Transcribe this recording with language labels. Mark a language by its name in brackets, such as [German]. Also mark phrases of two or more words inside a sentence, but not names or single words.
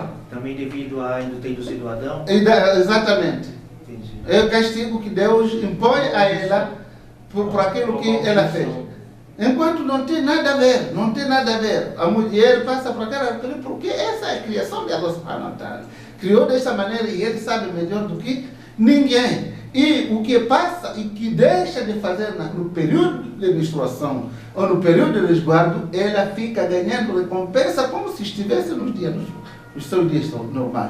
[Portuguese] Também devido a ter induzido Adão? Exatamente. Entendi. É o castigo que Deus impõe a ela por aquilo que ela fez. Enquanto não tem nada a ver, não tem nada a ver. A mulher passa por aquela porque essa é a criação de [Arabic] الله سبحانه وتعالى. [Portuguese] Criou dessa maneira e ele sabe melhor do que ninguém. E o que passa e que deixa de fazer no período de menstruação ou no período de resguardo, ela fica ganhando recompensa como se estivesse nos seus dias normais.